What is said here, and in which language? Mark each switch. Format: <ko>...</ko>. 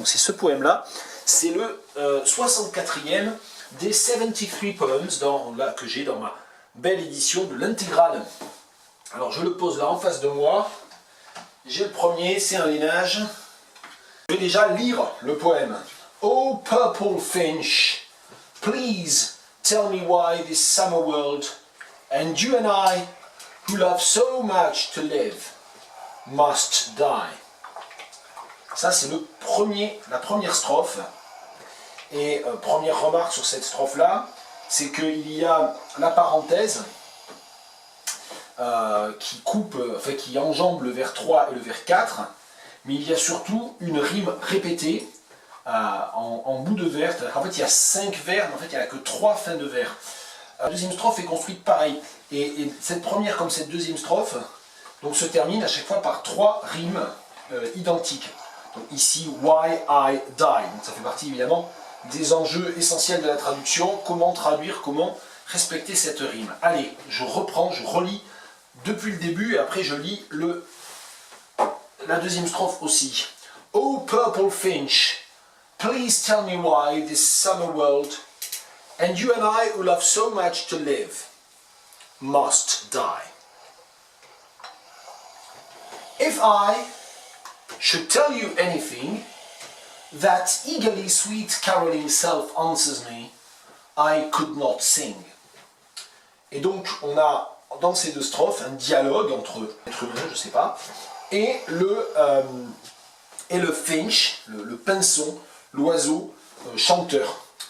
<fr>Donc c'est ce poème-là, c'est le 64e des 73 poems que j'ai dans ma belle édition de l'intégrale. Alors je le pose là en face de moi. J'ai le premier, c'est un lignage. Je vais déjà lire le poème.</fr> <en>Oh purple finch, please tell me why this summer world and you and I, who love so much to live, must die.</en> <fr>Ça c'est la première strophe. Et première remarque sur cette strophe-là, c'est qu'il y a la parenthèse qui enjambe le vers 3 et le vers 4, mais il y a surtout une rime répétée en bout de vers. En fait, il y a 5 vers, mais en fait, il n'y a que 3 fins de vers. La deuxième strophe est construite pareil. Et cette première comme cette deuxième strophe donc, se termine à chaque fois par 3 rimes identiques. Donc, ici,</fr> <en>why I die.</en> <fr>Donc, ça fait partie évidemment des enjeux essentiels de la traduction, comment traduire, comment respecter cette rime. Allez, je reprends, je relis depuis le début et après je lis la deuxième strophe aussi.</fr> <en>Oh purple finch, please tell me why this summer world and you and I who love so much to live must die. If I should tell you anything, that eagerly sweet caroling self answers me, I could not sing.</en> <fr>Et donc on a dans ces deux strophes un dialogue entre l'être humain, je sais pas, et le finch, le pinson, l'oiseau chanteur.</fr>